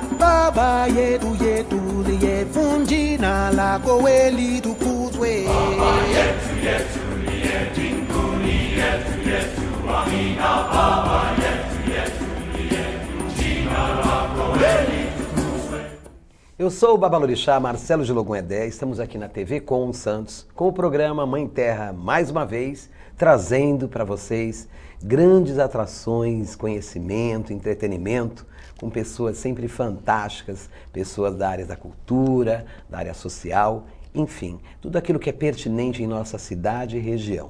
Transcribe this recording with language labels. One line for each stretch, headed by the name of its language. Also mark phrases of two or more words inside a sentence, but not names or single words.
Swahili: Baba yetu yetu liye jina lako we litukuzwe. Baba yetu yetu liye mbinguni yetu yetu amina. Baba yetu yetu liye jina lako we litukuzwe.
Portuguese: Eu sou o Babalorixá Marcelo de Logum Edé, estamos aqui na TV com os Santos, com o programa Mãe Terra, mais uma vez, trazendo para vocês grandes atrações, conhecimento, entretenimento, com pessoas sempre fantásticas, pessoas da área da cultura, da área social, enfim, tudo aquilo que é pertinente em nossa cidade e região.